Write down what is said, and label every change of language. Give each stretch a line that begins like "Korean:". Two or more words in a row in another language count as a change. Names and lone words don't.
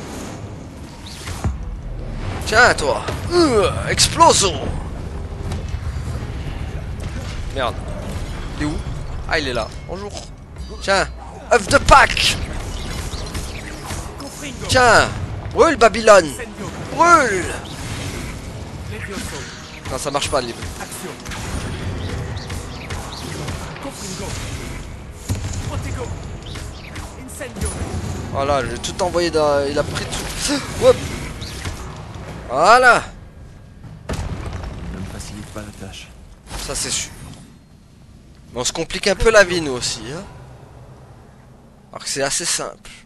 French: Tiens, toi! Exploso! Merde. Il est où? Ah, il est là. Bonjour. Tiens! œuf de Pâques! Confringo. Tiens! Brûle, Babylone! Incendio. Brûle! Levioso. Non, ça marche pas, le livre. Action. Confringo. Protego. Incendio. Voilà, j'ai tout envoyé dans... Il a pris tout. Hop! Voilà! Ne me facilite pas la tâche. Ça, c'est sûr. Mais on se complique un peu la vie, nous aussi. Hein, alors que c'est assez simple.